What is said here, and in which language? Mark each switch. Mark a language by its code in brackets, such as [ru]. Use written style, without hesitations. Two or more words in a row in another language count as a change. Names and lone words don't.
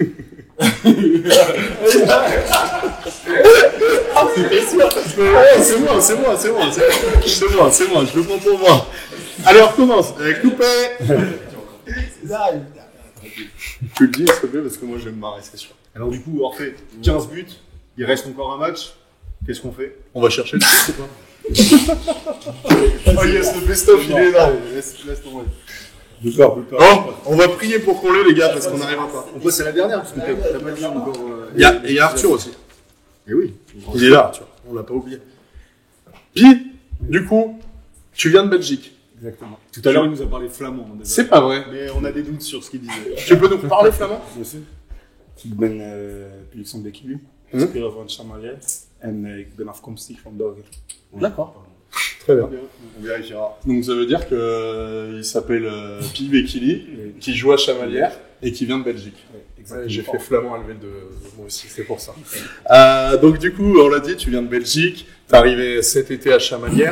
[fr] C'est moi, je le prends pour moi. Allez, on recommence. Coupé. Tu le dis, s'il te plaît, parce que moi je vais me marrer, c'est sûr. Alors du coup, Orphée, 15 buts, il reste encore un match. Qu'est-ce qu'on fait? On va chercher le truc ou pas? [en] Oh yes, [fr] le best-of, il est là. Laisse tomber. On va prier pour qu'on l'ait, les gars, parce qu'on n'arrivera pas. On passe à la dernière, parce que t'as pas dit encore. Il y a Arthur aussi. Et oui. Il est là, Arthur. On l'a pas oublié. Puis, du coup, tu viens de Belgique. Exactement. Tout à l'heure, il nous a parlé flamand. C'est pas vrai. Mais on a des doutes sur ce qu'il disait. Tu peux nous parler flamand? Bien sûr. [nl] Ik ben publiek van Bekulu, speler van Chamalier en ik ben afkomstig van België. [fr] D'accord. Très bien. On vérifiera. Donc ça veut dire que il s'appelle Pi Bekili, qui joue à Chamalières et qui vient de Belgique. Ouais, j'ai fait flamand à lever de moi aussi, c'est pour ça. Donc du coup, on l'a dit, tu viens de Belgique, t'es arrivé cet été à Chamalières.